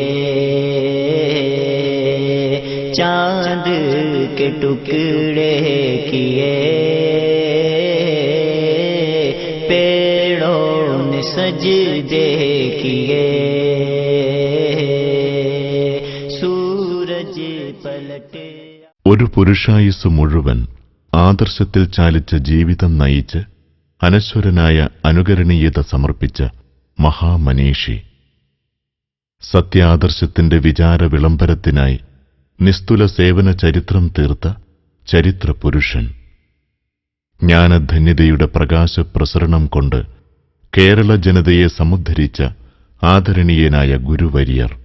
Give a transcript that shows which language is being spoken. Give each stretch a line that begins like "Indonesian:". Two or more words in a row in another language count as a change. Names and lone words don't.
Hindi: चांद के टुकड़े किए पेड़ों ने सजदे किए. सूरज पलटे.
Malayalam: ഒരു പുരുഷായുസ് മുഴുവൻ ആദർശത്തിൽ ചാലിച്ച ജീവിതം നയിച്ച് അനശ്വരനായ അനുകരണീയത സമർപ്പിച്ച മഹാമനീഷി, സത്യാദർശത്തിന്റെ വിചാര വിളംബരത്തിനായി നിസ്തുല സേവന ചരിത്രം തീർത്ത ചരിത്ര പുരുഷൻ, ജ്ഞാനധന്യതയുടെ പ്രകാശ പ്രസരണം കൊണ്ട് കേരള ജനതയെ സമുദ്ധരിച്ച ആദരണീയനായ ഗുരുവര്യർ,